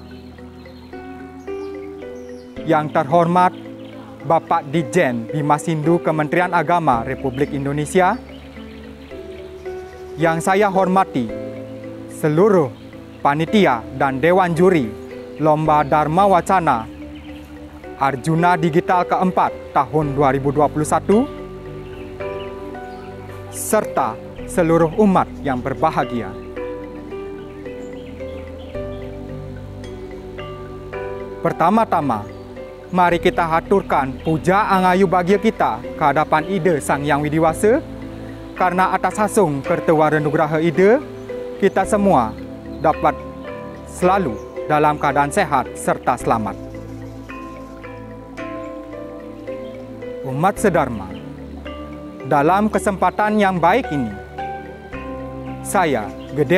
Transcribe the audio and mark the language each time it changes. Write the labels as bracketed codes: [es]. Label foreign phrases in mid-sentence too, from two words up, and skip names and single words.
[id] Yang terhormat Bapak Dijen Bimasindu Kementerian Agama Republik Indonesia, yang saya hormati seluruh panitia dan dewan juri Lomba Dharma Wacana Arjuna Digital keempat tahun 2021, serta seluruh umat yang berbahagia. Pertama-tama, mari kita haturkan puja angayu bahagia kita ke hadapan Ida Sang Yang Widiwasa, karena atas hasung Kertawara Nugraha Ida, kita semua dapat selalu dalam keadaan sehat serta selamat. Umat sedharma, dalam kesempatan yang baik ini, saya, Gede